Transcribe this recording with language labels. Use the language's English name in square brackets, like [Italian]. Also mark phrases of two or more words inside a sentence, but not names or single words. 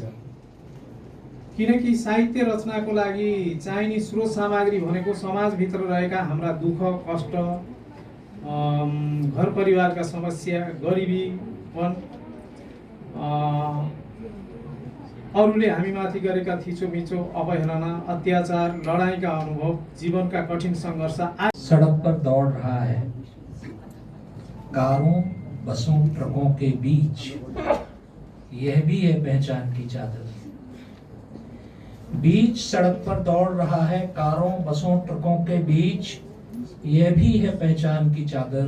[Nepali] किनकि साहित्य रचनाको लागि चाहिने स्रोत सामग्री भनेको समाजभित्र रहेका हाम्रा दुःख, कष्ट, घर परिवारका समस्या, गरिबीपन, अरूले हामीमाथि गरेका थिचोमिचो, अवहेलना, अत्याचार, लडाईका अनुभव, जीवनका कठिन संघर्ष। [Hindi] सड़क पर दौड़ रहा है, कारों, बसों, ट्रकों के बीच, यह भी है पहचान की चादर। बीच सड़क पर दौड़ रहा है, कारों, बसों, ट्रकों के बीच, यह भी है पहचान की चादर।